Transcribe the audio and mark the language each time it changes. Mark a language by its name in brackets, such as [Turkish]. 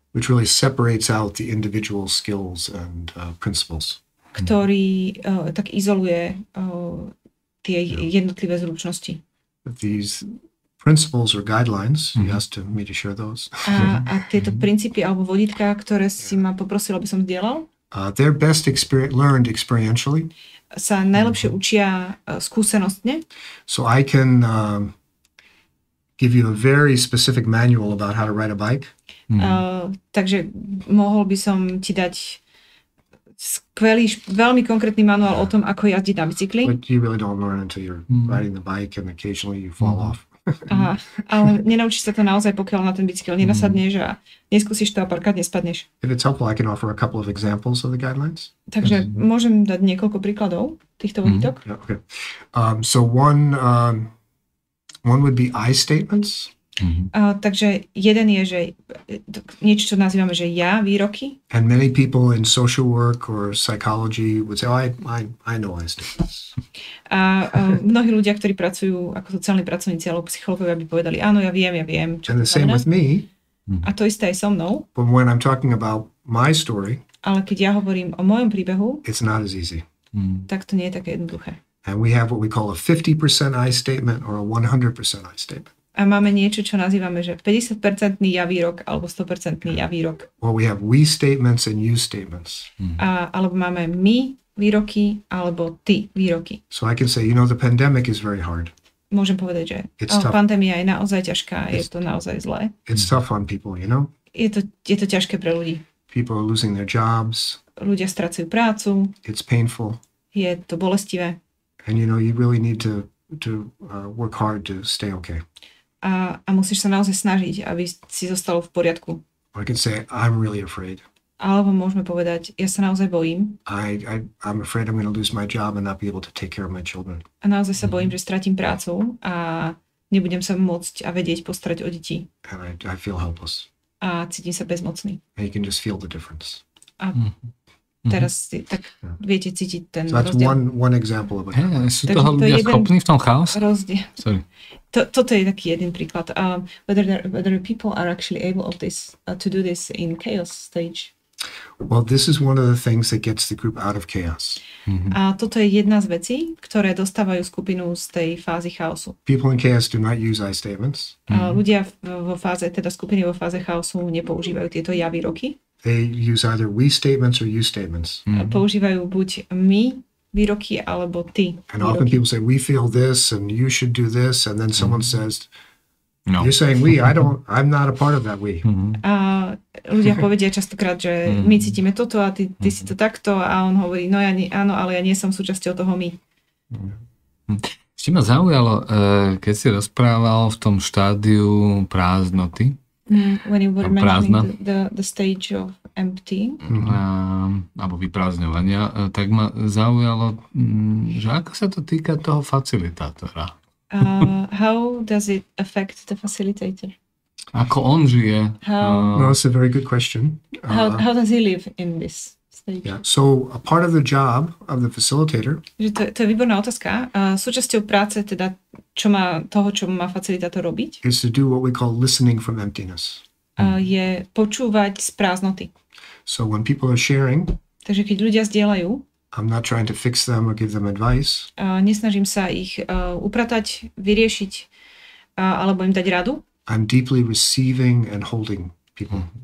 [English] which really separates out the individual skills and principles. [Slovak] Ktorý tak izoluje tie jednotlivé zručnosti. [English] These principles or guidelines, you asked me to share those. [Slovak] A tieto princípy alebo vodítka, ktoré si ma poprosil, aby som zdieľal, [English] they're best learned experientially. [Slovak] Sa najlepšie učia skúsenostne. [English] So I can give you a very specific manual about how to ride a bike. [Slovak] Takže mohol by som ti dať skvelý, veľmi konkrétny manuál o tom, ako jazdiť na bicykli. [English] But you really don't learn until you're riding the bike and occasionally you fall off. [Slovak] Ale nenaučíš sa to naozaj, pokiaľ na ten bicykel nenasadneš a neskúsiš to a párkrát nespadneš. [English] If it's helpful, I can offer a couple of examples of the guidelines. [Slovak] Takže môžem dať niekoľko príkladov týchto vodítok. [English] Yeah, okay. So one would be I statements. [Slovak] Takže jeden je, že niečo, čo nazývame, že ja, výroky. [English] And many people in social work or psychology would say, I know I statements. [Slovak] A mnohí ľudia, ktorí pracujú ako sociálni pracovníci alebo psychológovia, by povedali, áno, ja viem. Čo [English] and the same with me. [Slovak] A to isté aj so mnou. [English] But when I'm talking about my story, [Slovak] ale keď ja hovorím o mojom príbehu, [English] it's not as easy. [Slovak] Tak to nie je také jednoduché. [English] And we have what we call a 50% I statement or a 100% I statement. [Slovak] A máme niečo, čo nazývame, že 50% ja výrok alebo 100% ja výrok. [English] Well, we have we statements and you statements. [Slovak] Alebo máme my výroky alebo ty výroky. [English] So I can say, the pandemic is very hard. [Slovak] Môžem povedať, že pandémia je naozaj ťažká, je to naozaj zlé. [English] It's tough on people, [Slovak] Je to ťažké pre ľudí. [English] People are losing their jobs. [Slovak] Ľudia strácajú prácu. [English] It's painful. [Slovak] Je to bolestivé. [English] And you really need to work hard to stay okay. [Slovak] A musíš sa naozaj snažiť, aby si zostalo v poriadku. [English] I can say, I'm really afraid. [Slovak] Alebo môžeme povedať, ja sa naozaj bojím. [English] I'm afraid I'm going to lose my job and not be able to take care of my children. [Slovak] A naozaj sa bojím, že stratím prácu a nebudem sa môcť a vedieť postarať o deti. [English] And I feel helpless. [Slovak] A cítim sa bezmocný. [English] And you can just feel the difference. [Slovak] A teraz tak viete cítiť ten [English] so that's [Slovak] rozdiel. [English] one example of it. [Slovak] Sú toho ľudia schopní v tom chaose? Rozdiel. [English] Sorry. [Slovak] Toto je taký jeden príklad. [English] Whether people are actually able of this to do this in chaos stage. Well, this is one of the things that gets the group out of chaos. [Slovak] A toto je jedna z vecí, ktoré dostávajú skupinu z tej fázy chaosu. [English] People in chaos do not use I statements. [Slovak] Ľudia vo fáze, teda skupiny vo fáze chaosu nepoužívajú tieto ja výroky. [English] They use either we statements or you statements. [Slovak] Používajú buď my výroky alebo ty [English] And often [Slovak] výroky. [English] people say, we feel this and you should do this. And then someone says, [Slovak] No. [English] you're saying we, I'm not a part of that we. [Slovak] A ľudia povedia častokrát, že my cítime toto a ty si to takto a on hovorí, no áno, ale ja nie som súčasťou toho my. Ešte ma zaujalo, keď si rozprával v tom štádiu prázdnoty, [English] When you were mentioning the stage of empty. [Slovak] alebo vyprázdňovania, tak ma zaujalo, že ako sa to týka toho facilitátora. [English] How does it affect the facilitator? [Slovak] Ako on žije? [English] No, it's a very good question. How does he live in this stage? Yeah. So a part of the job of the facilitator [Slovak] Že to je výborná otázka. Súčasťou práce, teda čo má facilitátor robiť, [English] is to do what we call listening from emptiness. [Slovak] je počúvať z prázdnoty. [English] So when people are sharing, [Slovak] Takže keď ľudia zdieľajú, [English] I'm not trying to fix them or give them advice. [Slovak] nesnažím sa ich upratať, vyriešiť alebo im dať radu, [English] I'm deeply receiving and holding people.